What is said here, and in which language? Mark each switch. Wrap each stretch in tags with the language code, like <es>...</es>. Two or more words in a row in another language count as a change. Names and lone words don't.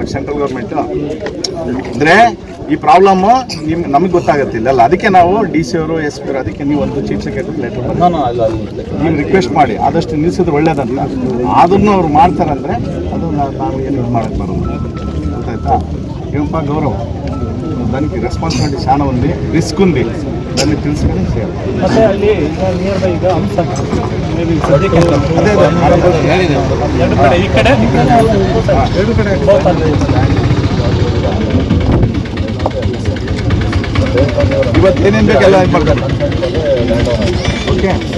<en>central government</en> <kn>ಅಂದರೆ ಈ ಪ್ರಾಬ್ಲಮ್ಮು ನಮಗೆ ಗೊತ್ತಾಗತ್ತಿಲ್ಲ. ಅದಕ್ಕೆ ನಾವು DC ಅವರು, SP ಅವರು, ಅದಕ್ಕೆ ನೀವು ಒಂದು</kn> <en>chief secretary letter</en> <kn>ನೀವು ರಿಕ್ವೆಸ್ಟ್ ಮಾಡಿ ಆದಷ್ಟು ನಿಲ್ಲಿಸಿದ್ರೆ ಒಳ್ಳೇದಂತ. ಅದನ್ನು ಅವ್ರು ಮಾಡ್ತಾರಂದರೆ ಅದು ನಾವು ಏನು ಮಾಡೋಕ್ಕೆ ಬರೋದು. ಗೊತ್ತಾಯ್ತಾ? ಏನಪ್ಪ ಗೌರವ್,</kn> <te>దానికి రెస్పాన్సిబిలిటీ చాలా ఉంది, రిస్క్ ఉంది, దాన్ని తెలుసుకుని చేయాలి.</te> <kn>ಮತ್ತೆ ಅಲ್ಲಿ</kn> <en>near by</en> <kn>ಈಗ ಹಂಸ ಎರಡು ಕಡೆ ಇವತ್ತು ಏನೇನು ಬೇಕೆಲ್ಲ ಇದು ಮಾಡ್ತಾರೆ. ಓಕೆ,</kn>